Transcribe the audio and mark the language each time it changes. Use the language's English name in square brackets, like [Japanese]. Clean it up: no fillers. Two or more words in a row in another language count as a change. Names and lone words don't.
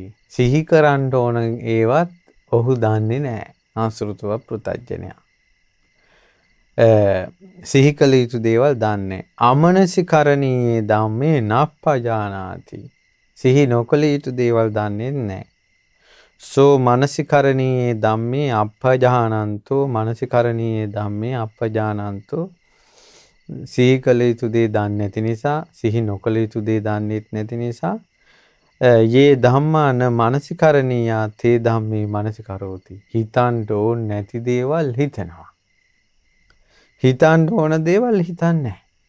[Sinhala] සිහි කරන්න ඕන ඒවත් ඔහු දන්නේ නැහැ. ආශ්‍රිතවත් පෘථග්ජනයා. සිහි කළ යුතු දේවල් දන්නේ. [Pali] අමනසිකරණීයේ ධම්මේ නප්පජානාති. [Sinhala] සිහි නොකළ යුතු දේවල් දන්නේ නැහැ. [Pali] සෝ මනසිකරණීයේ ධම්මේ අප්පජානන්තෝ. මනසිකරණීයේ ධම්මේ අප්පජානන්තෝ. [Sinhala] සිහි කළ යුතු දේ දන්නේ නැති නිසා, සිහි නොකළ යුතු දේ දන්නේ නැති නිසා, [Pali] යේ ධම්මාන මනසිකරණීයා තේ ධම්මේ මනසිකරෝති. [Sinhala] හිතන්න ඕන නැති දේවල් හිතනවා. හිතන්න ඕන දේවල් හිතන්නේ නැහැ.